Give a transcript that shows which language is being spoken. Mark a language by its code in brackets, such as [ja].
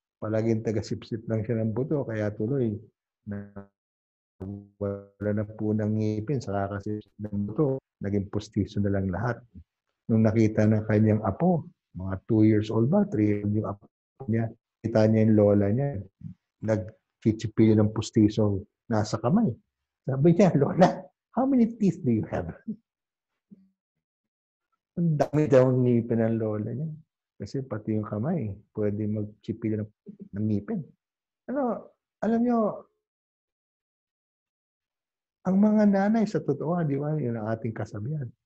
[tl] Palaging taga-sip-sip lang siya ng buto, kaya tuloy na wala na po ng ngipin sa kakasip ng buto. Naging pustiso na lang lahat. Nung nakita ng kanyang apo, mga 2 years old ba, 3 years old yung apo niya, kita niya yung lola niya, nagchichipili ng pustiso nasa kamay. Sabi niya, [en] Lola, how many teeth do you have? [tl] Ang dami daw ng ngipin ng lola niya. Kasi pati yung kamay, pwede magchipili ng ngipin. Alam niyo, ang mga nanay sa totoo, di ba, yun ang ating kasabihan.